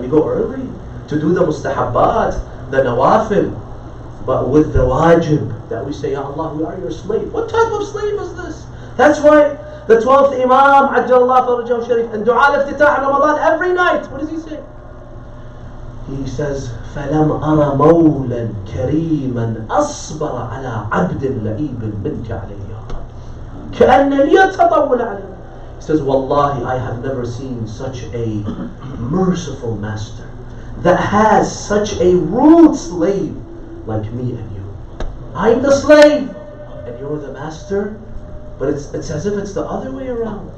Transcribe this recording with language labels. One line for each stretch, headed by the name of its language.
English: We go early to do the mustahabbat, the nawafil. But with the wajib, that we say, Ya Allah, we are your slave. What type of slave is this? That's why the 12th Imam, Ajjallah Farajahu Sharif, and Dua al-Iftitah Ramadan every night, what does he say? He says,
Arabic: فَلَمْ أَرَ مَوْلًا كَرِيمًا أَصْبَرَ عَلَىٰ عَبْدٍ لَئِيبٍ مِنْكَ عَلَيْهِ كَأَنَّ لِيَ تَطَوَّلَ عَلَيْهِ.
English: He says, Wallahi, I have never seen such a merciful master that has such a rude slave like me and you. I'm the slave and you're the master, but it's as if it's the other way around.